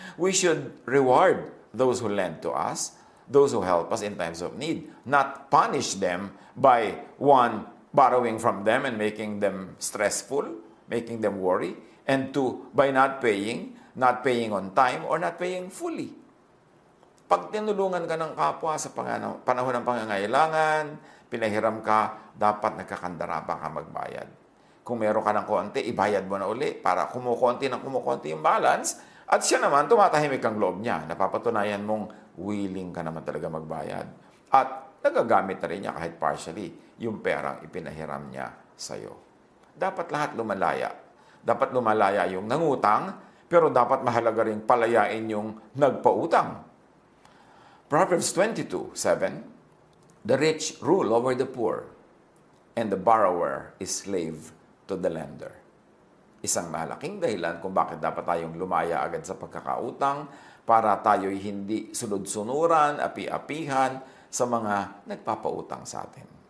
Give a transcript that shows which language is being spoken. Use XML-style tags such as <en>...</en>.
<en>We should reward those who lend to us, those who help us in times of need, not punish them by one, borrowing from them and making them stressful, making them worry, and two, by not paying on time or not paying fully.</en> <tl>Pag tinulungan ka ng kapwa sa panahon ng pangangailangan, pinahiram ka, dapat nagkakandarapa ka magbayad. Kung meron ka ng konti, ibayad mo na uli para kumukonti yung balance at siya naman tumatahimik ang loob niya. Napapatunayan mong willing ka naman talaga magbayad. At nagagamit na rin niya kahit partially yung perang ipinahiram niya sa'yo. Dapat lahat lumalaya. Dapat lumalaya yung nangutang, pero dapat mahalaga rin palayain yung nagpautang.</tl> <en>Proverbs 22:7, the rich rule over the poor, and the borrower is slave to the lender.</en> <tl>Isang malaking dahilan kung bakit dapat tayong lumaya agad sa pagkakautang para tayo'y hindi sunod-sunuran, api-apihan sa mga nagpapautang sa atin.</tl>